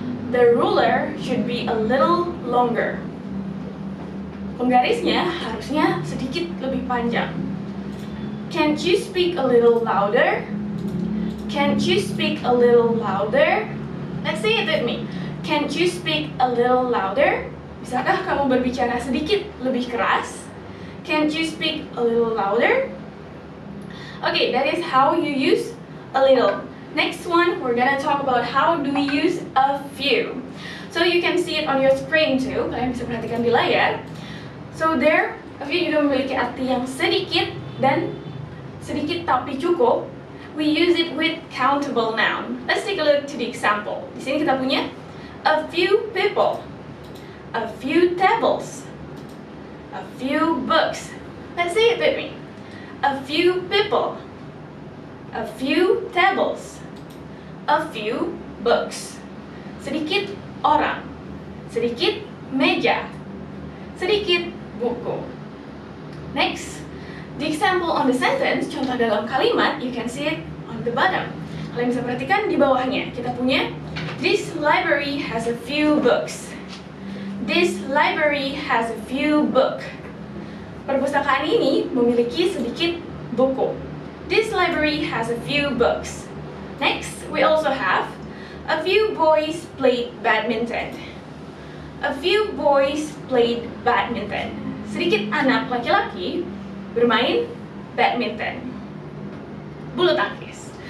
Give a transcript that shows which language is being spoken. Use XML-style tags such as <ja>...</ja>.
<en>The ruler should be a little longer.</en> <id>Penggarisnya harusnya sedikit lebih panjang.</id> <en>Can't you speak a little louder? Can't you speak a little louder? Let's say it with me. Can't you speak a little louder?</en> <id>Bisakah kamu berbicara sedikit lebih keras?</id> <en>Can't you speak a little louder? Okay, that is how you use a little. Next one, we're gonna talk about how do we use a few. So you can see it on your screen too.</en> <id>Kalian bisa perhatikan di layar. So there, a few juga memiliki arti yang sedikit dan sedikit tapi cukup.</id> <en>We use it with countable noun. Let's take a look to the example.</en> <id>Di sini kita punya</id> <en>a few people. A few tables, a few books. Let's say it with me. A few people, a few tables, a few books.</en> <id>Sedikit orang, sedikit meja, sedikit buku.</id> <en>Next, the example on the sentence,</en> <id>contoh dalam kalimat,</id> <en>you can see it on the bottom.</en> <id>Kalian bisa perhatikan di bawahnya. Kita punya,</id> <en>this library has a few books. This library has a few books.</en> <id>Perpustakaan ini memiliki sedikit buku.</id> <en>This library has a few books. Next, we also have a few boys played badminton. A few boys played badminton.</en> <id>Sedikit anak laki-laki bermain badminton. Bulu tangkis.</id>